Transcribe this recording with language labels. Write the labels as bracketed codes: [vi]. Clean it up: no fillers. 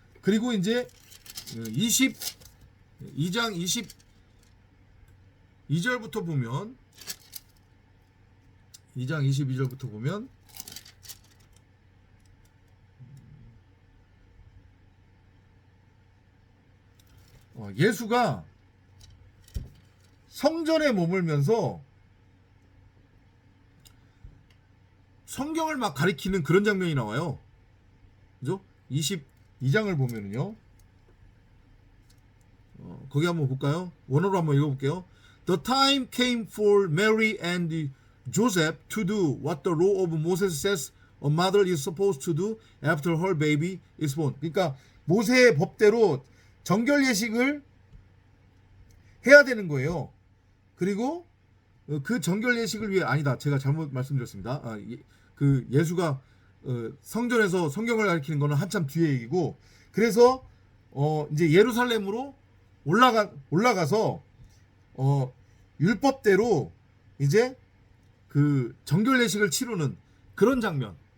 [ko] 그리고 이제 22장 22절부터 보면 2장 22절부터 보면 예수가 성전에 머물면서 성경을 막 가리키는 그런 장면이 나와요. 그죠? 22장을 보면은요. 거기 한번 볼까요? 원어로 한번 읽어볼게요. [en] The time came for Mary and Joseph to do what the law of Moses says a mother is supposed to do after her baby is born. [ko] 그러니까 모세의 법대로 정결 예식을 해야 되는 거예요. 그리고 그 정결 예식을 위해, 아니다, 제가 잘못 말씀드렸습니다. 그 예수가 성전에서 성경을 가리키는 거는 한참 뒤에 얘기고, 그래서 이제 예루살렘으로 올라가서 율법대로 이제 그 정결 예식을 치르는 그런 장면.